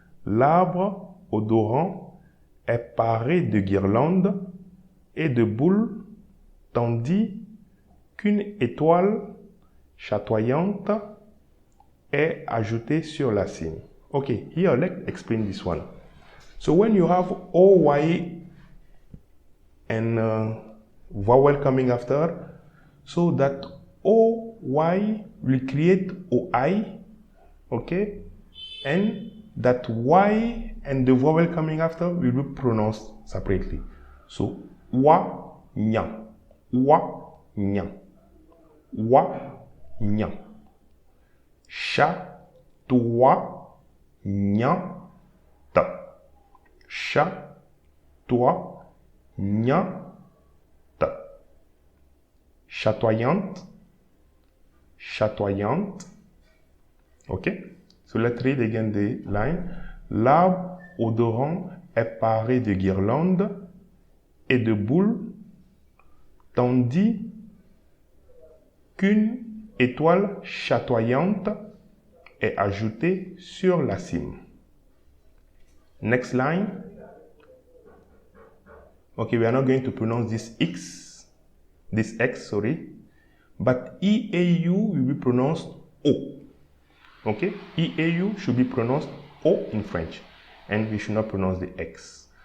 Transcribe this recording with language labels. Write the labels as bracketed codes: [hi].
[fr] L'arbre odorant est paré de guirlandes et de boules, tandis qu'une étoile chatoyante est ajoutée sur la cime. [en] Okay, here let's explain this one. So when you have OY and vowel coming after, so that OY will create OI, okay, and that Y and the vowel coming after will be pronounced separately. So [fr] wa nya, wa nya, wa nya, sha toi nya ta, sha toi nya ta, chatoyante, chatoyante. Okay. [en] So let's read again the line. [fr] L'arbre odorant est paré de guirlandes et de boules, tandis qu'une étoile chatoyante est ajoutée sur la cime. [en] Next line. Okay, we are not going to pronounce this X, but EAU will be pronounced O. Okay, EAU should be pronounced O in French, and we should not pronounce the X.